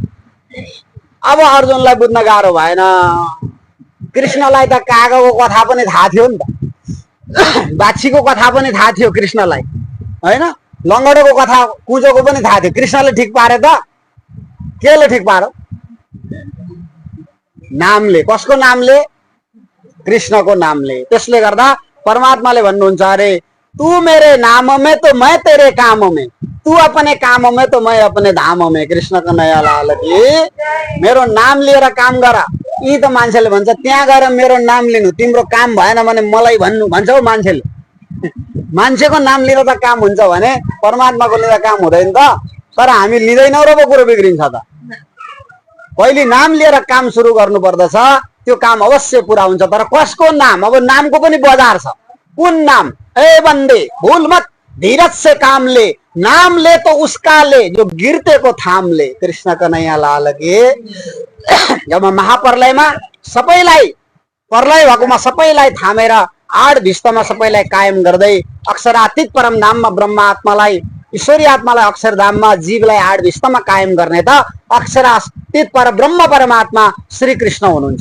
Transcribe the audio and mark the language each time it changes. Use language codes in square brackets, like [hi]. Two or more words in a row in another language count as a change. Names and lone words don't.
[ne] अब अर्जुनलाई बुझ्न गाह्रो भएन, कृष्णलाई त कागको कथा पनि थाहा थियो नि त, बाछीको कथा पनि थाहा थियो कृष्णलाई होइन, लङ्गडोको कथा कुजोको पनि थाहा थियो। कृष्णले ठिक पारे त, केले ठिक पारो? नामले। कसको नामले? कृष्णको नामले। त्यसले गर्दा परमात्माले भन्नुहुन्छ [hi] अरे तू मेरे नाम में तो मैं तेरे काम में, तू अपने काम में तो मैं अपने धाम में। [ne] कृष्ण को नया लाल कि मेरो नाम लिएर काम गर। यी त मान्छेले भन्छ त्यहाँ गएर मेरो नाम लिनु, तिम्रो काम भएन भने मलाई भन्नु भन्छ हौ मान्छेले। मान्छेको नाम लिएर त काम हुन्छ भने परमात्माको लिएर काम हुँदैन त। तर हामी लिँदैनौँ र पो कुरो बिग्रिन्छ त। पहिले नाम लिएर काम सुरु गर्नु पर्दछ, त्यो काम अवश्य पुरा हुन्छ। तर कसको नाम? अब नामको पनि बजार छ। कुन नाम? [hi] ए बन्दे भूल मत धीरज से काम ले, नाम ले तो उसका ले जो गिरते को थाम ले। कृष्ण कन्हैया लाल के। [ne] जब महाप्रलयमा सबैलाई प्रलय भएकोमा सबैलाई थामेर 8 भिस्तमा सबैलाई कायम गर्दै अक्षरातीत परम धाममा ब्रह्म आत्मालाई, ईश्वरी आत्मालाई अक्षरधाममा, जीवलाई 8 भिस्तमा कायम गर्ने त अक्षरातीत पर ब्रह्म परमात्मा श्री कृष्ण हुनुहुन्छ।